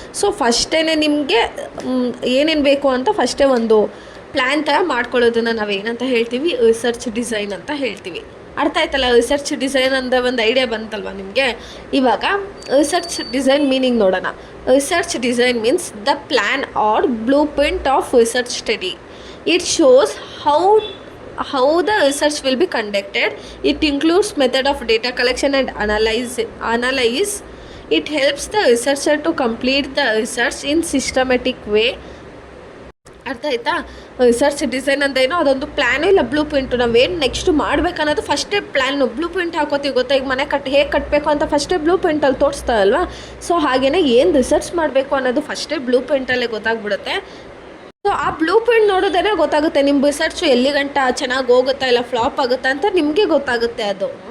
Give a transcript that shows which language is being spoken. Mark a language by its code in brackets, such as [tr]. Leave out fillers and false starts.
[kn] So ಫಸ್ಟೇ ನಿಮಗೆ ಏನೇನು ಬೇಕು ಅಂತ ಫಸ್ಟೇ ಒಂದು ಪ್ಲ್ಯಾನ್ ಥರ ಮಾಡ್ಕೊಳ್ಳೋದನ್ನು ನಾವೇನಂತ ಹೇಳ್ತೀವಿ, ರಿಸರ್ಚ್ ಡಿಸೈನ್ ಅಂತ ಹೇಳ್ತೀವಿ. ಅರ್ಥ ಆಯ್ತಲ್ಲ, ರಿಸರ್ಚ್ ಡಿಸೈನ್ ಅಂದರೆ ಒಂದು ಐಡಿಯಾ ಬಂತಲ್ವ ನಿಮಗೆ. ಇವಾಗ ರಿಸರ್ಚ್ ಡಿಸೈನ್ ಮೀನಿಂಗ್ ನೋಡೋಣ. [en] Research design means the plan or blueprint of research study. It shows how the research will be conducted. It includes method of data collection and analyze. It helps the researcher to complete the research in systematic way. [kn] ಅರ್ಥ ಆಯ್ತಾ. Research design ಅಂತ ಏನೋ ಅದೊಂದು plan ಇಲ್ಲ blue print. ನಾವೇನು next ಮಾಡಬೇಕನ್ನೋದು ಫಸ್ಟೇ plan. Blue print ಹಾಕೋತೀವಿ ಗೊತ್ತಾ, ಈಗ ಮನೆ ಹೇಗೆ ಕಟ್ಟಬೇಕು ಅಂತ ಫಸ್ಟೇ ಬ್ಲೂ ಪ್ರಿಂಟಲ್ಲಿ ತೋರಿಸ್ತಾರಲ್ವ. ಸೊ ಹಾಗೆಯೇ ಏನು ರಿಸರ್ಚ್ ಮಾಡಬೇಕು ಅನ್ನೋದು ಫಸ್ಟೇ ಬ್ಲೂ ಪ್ರಿಂಟಲ್ಲೇ ಗೊತ್ತಾಗ್ಬಿಡುತ್ತೆ. ಸೊ ಆ ಬ್ಲೂ ಪ್ರಿಂಟ್ ನೋಡೋದೇ ಗೊತ್ತಾಗುತ್ತೆ ನಿಮ್ಮ ರಿಸರ್ಚು ಎಲ್ಲಿ ಗಂಟ ಚೆನ್ನಾಗಿ ಹೋಗುತ್ತಾ ಇಲ್ಲ ಫ್ಲಾಪ್ ಆಗುತ್ತಾ ಅಂತ ನಿಮಗೆ ಗೊತ್ತಾಗುತ್ತೆ ಅದು.